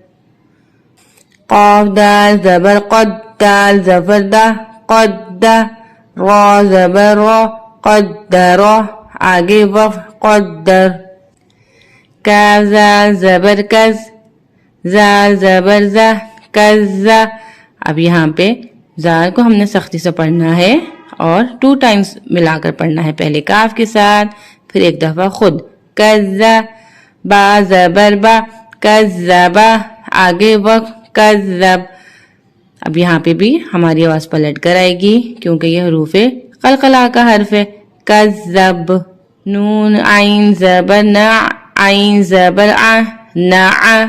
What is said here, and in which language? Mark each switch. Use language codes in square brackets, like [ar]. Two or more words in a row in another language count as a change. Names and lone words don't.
[ur] قاف دال زبر قد، دال زبر دا، قد، را زبر را، قدر، آگے وقف قدر۔ کاف زال زبر کز، زال زبر زا، کز۔ اب یہاں پہ زال کو ہم نے سختی سے پڑھنا ہے اور 2 ٹائمز ملا کر پڑھنا ہے، پہلے کاف کے ساتھ پھر ایک دفعہ خود۔ کز، با زبر با، کذبا، آگے وقف کذب۔ اب یہاں پہ بھی ہماری آواز پلٹ کر آئے گی کیونکہ یہ حروف قلقلہ کا حرف ہے۔ کذب۔ نون عین زبر نا، عین زبر آ، نع۔